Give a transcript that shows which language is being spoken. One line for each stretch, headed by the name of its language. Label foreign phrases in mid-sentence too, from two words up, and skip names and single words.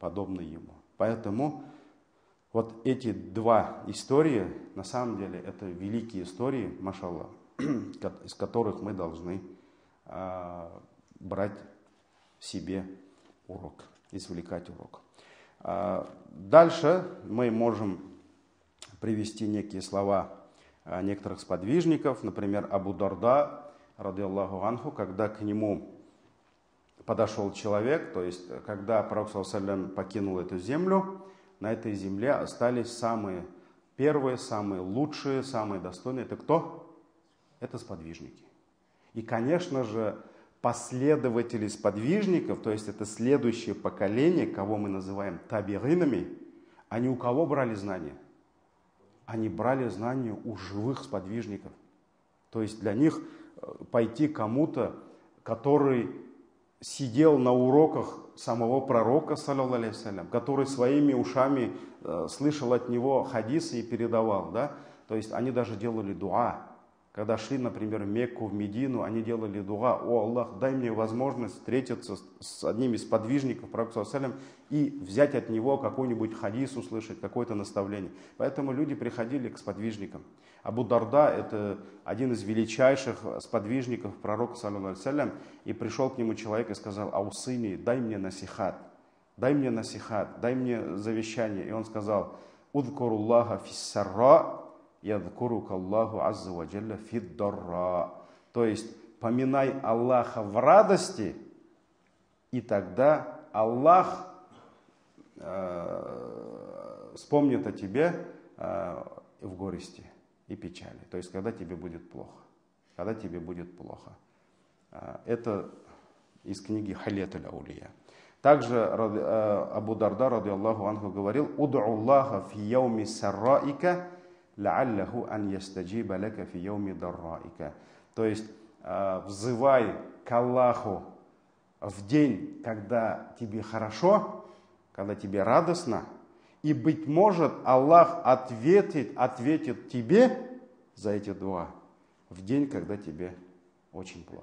Russian: Поэтому вот эти два истории, на самом деле, это великие истории, машаллах, из которых мы должны брать себе урок, извлекать урок. Дальше мы можем привести некие слова некоторых сподвижников, например,
Arabic: Абу Дарда, رَضِيَ اللَّهُ عَنْهُ,
Russian: когда к нему подошел человек, то есть когда Пророк
Arabic: صَلَّى اللَّهُ عَلَيْهِ وَسَلَّمَ
Russian: покинул эту землю, на этой земле остались самые первые, самые лучшие, самые достойные. Это кто? Это сподвижники. И, конечно же, последователи сподвижников, то есть это следующее поколение, кого мы называем табигинами, они у кого брали знания? Они брали знания у живых сподвижников. То есть для них пойти кому-то, который сидел на уроках самого пророка,
Arabic: صَلَّى اللَّهُ عَلَيْهِ وَسَلَّمَ,
Russian: который своими ушами слышал от него хадисы и передавал. Да? То есть они даже делали дуа. Когда шли, например, в Мекку, в Медину, они делали дуа: «О Аллах, дай мне возможность встретиться с одним из подвижников пророка
Arabic: صَلَّى اللَّهُ عَلَيْهِ وَسَلَّمَ
Russian: и взять от него какой-нибудь хадис услышать, какое-то наставление». Поэтому люди приходили к сподвижникам. Абу Дарда – это один из величайших сподвижников пророка
Arabic: صَلَّى اللَّهُ عَلَيْهِ وَسَلَّمَ,
Russian: и пришел к нему человек и сказал: «Аусыни, дай мне насихат, дай мне завещание». И он сказал:
Arabic: «اذْكُرِ اللَّهَ فِي السَّرَّاءِ يَذْكُرْكَ اللَّهُ عَزَّ وَجَلَّ فِي الضَّرَّاءِ.
Russian: То есть поминай Аллаха в радости, и тогда Аллах вспомнит о тебе в горести и печали. То есть когда тебе будет плохо. Когда тебе будет плохо. Это из книги Халят аль-Аулия.
Arabic: Также Абу Дарда, رَضِيَ اللَّهُ عَنْهُ, говорил: «ادْعُ اللَّهَ فِي يَوْمِ سَرَّائِكَ لَعَلَّهُ أَنْ يَسْتَجِيبَ لَكَ فِي يَوْمِ ضَرَّائِكَ».
Russian: То есть взывай к Аллаху в день, когда тебе хорошо, когда тебе радостно, и, быть может, Аллах ответит тебе за эти дуа в день, когда тебе очень плохо.